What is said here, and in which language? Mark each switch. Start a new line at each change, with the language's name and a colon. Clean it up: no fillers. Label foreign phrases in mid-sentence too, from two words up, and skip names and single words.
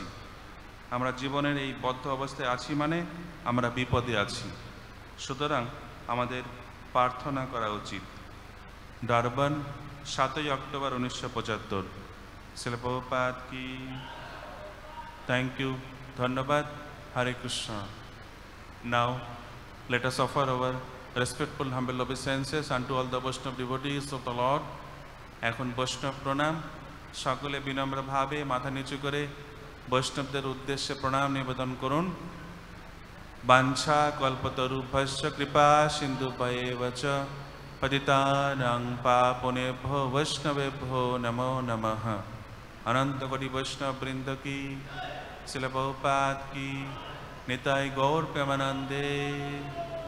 Bangla: আমরা জীবনের এই বদ্ধ অবস্থায় আছি মানে আমরা বিপদে আছি। সুতরাং আমাদের প্রার্থনা করা উচিত। ডারবান, 7ই অক্টোবর 1975। শ্রীল প্রভুপাদ কি।
English: thank you,
Bangla: ধন্যবাদ। হরে কৃষ্ণ।
English: নাও let us offer our respectful humble obeisances unto all the Vaishnava devotees of the Lord.
Bangla: এখন বৈষ্ণব প্রণাম। সকলে বিনম্রভাবে মাথা নিচু করে বৈষ্ণবদের উদ্দেশ্যে প্রণাম নিবেদন করুন। বাঞ্ছা কল্পতরুভ্যশ্চ কৃপা সিন্ধুভ্যেব চ পতিতানাং পাবনেভ্যো বৈষ্ণবেভ্যো নমো নমঃ। অনন্ত কোটি বৈষ্ণব বৃন্দ কি। শ্রীল প্রভুপাদ কি। নিতাই গৌর প্রেমানন্দে।